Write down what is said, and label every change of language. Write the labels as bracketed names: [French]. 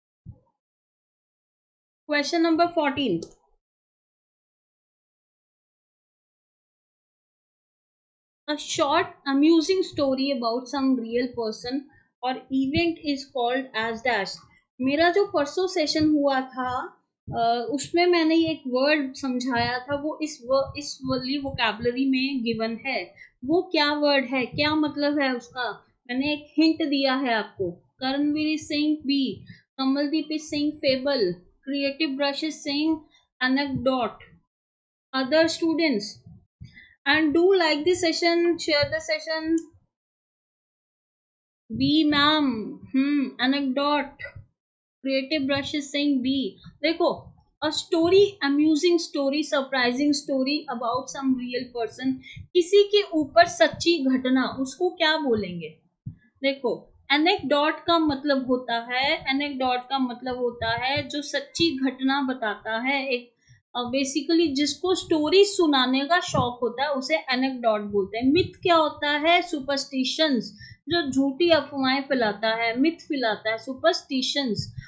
[English] Question number 14, a short amusing story about some real person or event is called as dash। [Hindi] मेरा जो परसों session हुआ था उसमें मैंने एक वर्ड समझाया था, वो इस वाली वोकैबुलरी में गिवन है। वो क्या वर्ड है, क्या मतलब है उसका, मैंने एक हिंट दिया है आपको। [English] Karanveer is saying B, Kamaldeep is saying fable, creative brush is saying anecdote, other students, and do like the session, share the session। B ma'am, anecdote, creative brush is saying B। देखो, a story, amusing story, surprising story about some real person, [Hindi] किसी के ऊपर सच्ची घटना, उसको क्या बोलेंगे। देखो, एनेक्डोट का मतलब होता है, एनेक्डोट का मतलब होता है जो सच्ची घटना बताता है, एक बेसिकली जिसको स्टोरी सुनाने का शौक होता है उसे एनेक्डोट बोलते हैं। मिथ क्या होता है, सुपरस्टिशंस, जो झूठी अफवाहें फैलाता है, मिथ फैलाता है, सुपरस्टिशंस।